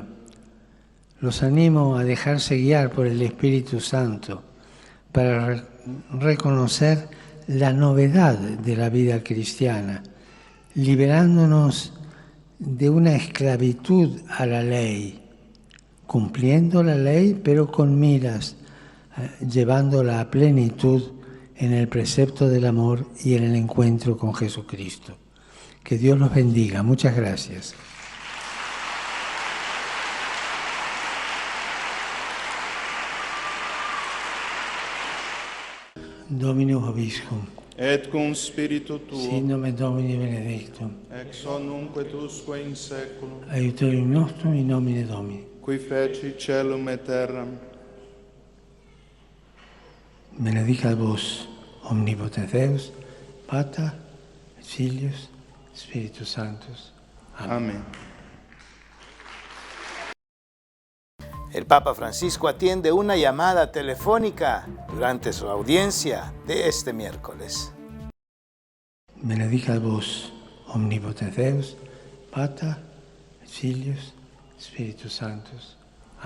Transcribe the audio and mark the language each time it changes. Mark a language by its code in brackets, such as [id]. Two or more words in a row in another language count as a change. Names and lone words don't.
[es] Los animo a dejarse guiar por el Espíritu Santo para reconocer la novedad de la vida cristiana, liberándonos de una esclavitud a la ley, cumpliendo la ley pero con miras, llevándola a plenitud en el precepto del amor y en el encuentro con Jesucristo. Que Dios los bendiga. Muchas gracias. [la] Dominus vobiscum. Et cum spiritu tuo, Sit nomen Domini benedictum. ex hoc nunc et usque in saeculum, Aiutorium nostrum in nomine Domini. qui feci caelum et terram. Benedicat vos, omnipotens Deus, Pater, et Filius, Spiritus Sanctus. Amén. Amén. [es] El Papa Francisco atiende una llamada telefónica durante su audiencia de este miércoles. [la] Benedicat vos, omnipotens Deus, Pater, et Filius, Spiritus Sanctus. Amén.